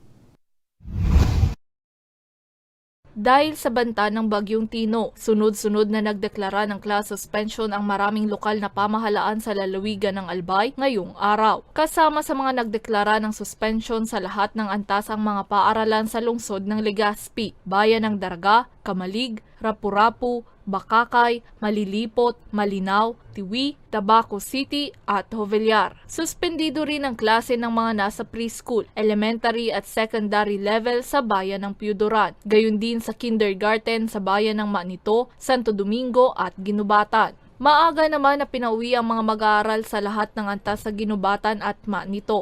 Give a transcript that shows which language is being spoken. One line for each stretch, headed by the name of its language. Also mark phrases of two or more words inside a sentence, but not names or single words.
Filipino: Dahil sa banta ng bagyong Tino, sunod-sunod na nagdeklara ng class suspension ang maraming lokal na pamahalaan sa lalawigan ng Albay ngayong araw. Kasama sa mga nagdeklara ng suspension sa lahat ng antasang mga paaralan sa lungsod ng Legazpi, Bayan ng Daraga, Kamalig, Rapu-Rapu, Bakakay, Malilipot, Malinaw, Tiwi, Tabaco City at Jovellar. Suspendido rin ang klase ng mga nasa preschool, elementary at secondary level sa bayan ng Piudoran. Gayon din sa kindergarten sa bayan ng Manito, Santo Domingo at Ginubatan. Maaga naman na pinauwi ang mga mag-aaral sa lahat ng antas sa Ginubatan at Manito.